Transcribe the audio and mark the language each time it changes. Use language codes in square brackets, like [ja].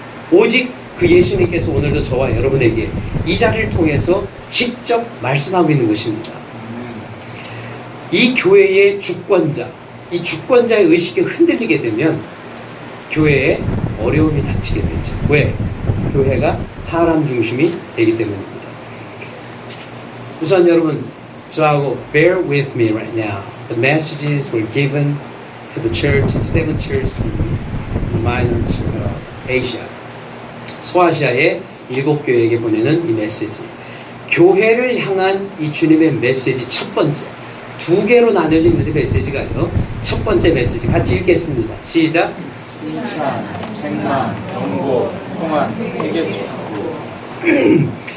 [ko] 오직 그 예수님께서 오늘도 저와 여러분에게 이 자리를 통해서 직접 말씀하고 있는 것입니다. 이 교회의 주권자, 이 주권자의 의식이 흔들리게 되면 교회에 어려움이 닥치게 되죠. 왜? 교회가 사람 중심이 되기 때문입니다. 우선 여러분, 저하고 [en] bear with me right now. The messages were given to the church, seven churches in minor Asia. [ko] 소아시아의 7교회에게 보내는 이 메시지. 교회를 향한 이 주님의 메시지 첫 번째. 2개로 나뉘어져 있는데 메시지가요. 첫 번째 메시지 같이 읽겠습니다. 시작. 칭찬, 책망, 경고, 통한, 회개 촉구.